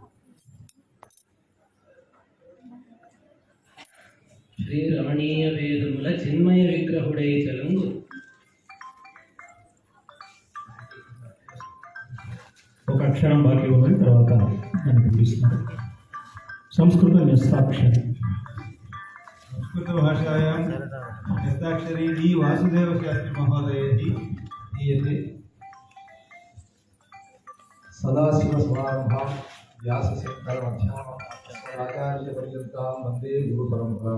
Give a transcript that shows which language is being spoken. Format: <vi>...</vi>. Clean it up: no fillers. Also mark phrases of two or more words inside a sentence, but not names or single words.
<te>శ్రీ రమణీయ వేదముల చిన్మయ విగ్రహుడై చలంగు. ఒక అక్షరం బాకీ ఉన్నది, తర్వాత మనకు చూపిస్తాం. సంస్కృత న్యస్తాక్షరి.</te> <sa>संस्कृतभाषायां हस्ताक्षरी डी वासुदेवशास्त्री महोदयैः दीयते। सदाशिवसमारम्भां व्यासशङ्करमध्यामहाचार्यपर्यन्तां वन्दे गुरुपरम्परां।</sa>